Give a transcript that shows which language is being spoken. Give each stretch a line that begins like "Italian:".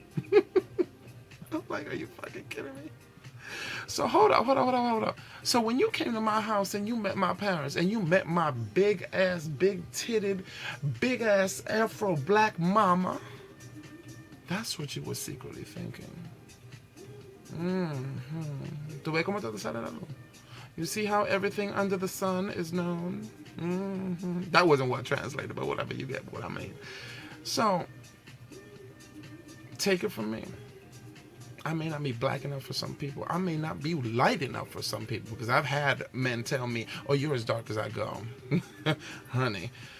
English: I'm like, are you fucking kidding me? So hold up. So when you came to my house and you met my parents and you met my big-ass, big-titted, big-ass Afro-black mama, that's what you were secretly thinking.
Spanish: ¿Tú ves cómo te sale la luz?
English: You see how everything under the sun is known? That wasn't what translated, but whatever, you get what I mean. So, take it from me. I may not be black enough for some people. I may not be light enough for some people, because I've had men tell me, oh, you're as dark as I go. Honey.